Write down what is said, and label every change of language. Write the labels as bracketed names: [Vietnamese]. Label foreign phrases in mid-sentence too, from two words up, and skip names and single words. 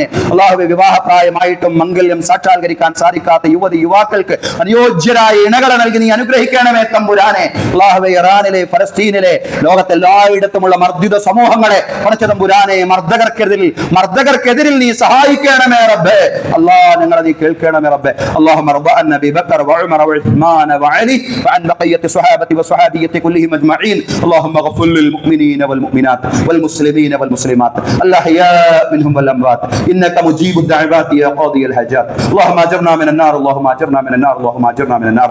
[Malayalam] അല്ലാഹുവേ, വിവാഹപ്രായമായിട്ടും മംഗല്യം സാക്ഷാത്കരിക്കാൻ സാധിക്കാത്ത യുവതി യുവാക്കൾക്ക് അനുയോജ്യരായ ഇണകളെ നൽകി നീ അനുഗ്രഹിക്കണമേ തമ്പുരാനെ. അല്ലാഹുവേ, ഇറാനിലെ, ഫലസ്തീനിലെ, ലോകത്തെല്ലായിടത്തുമുള്ള മർദ്ദിത സമൂഹങ്ങളെ പടച്ച തമ്പുരാനെ, മർദ്ദകർക്കെതിരിൽ നീ സഹായിക്കണമേ റബ്ബേ. അല്ലാഹ്, ഞങ്ങളെ നീ കേൾക്കണമേ റബ്ബേ. [Arabic] اللهم ارض عن ابي بكر وعمر وعثمان وعلي وعن بقيه الصحابه والصحابيه كلهم اجمعين. اللهم اغفر للمؤمنين والمؤمنات والمسلمين والمسلمات الاحياء منهم والاموات انك مجيب الدعوات يا قاضي الحاجات. اللهم اجرنا من النار، اللهم اجرنا من النار، اللهم اجرنا من النار.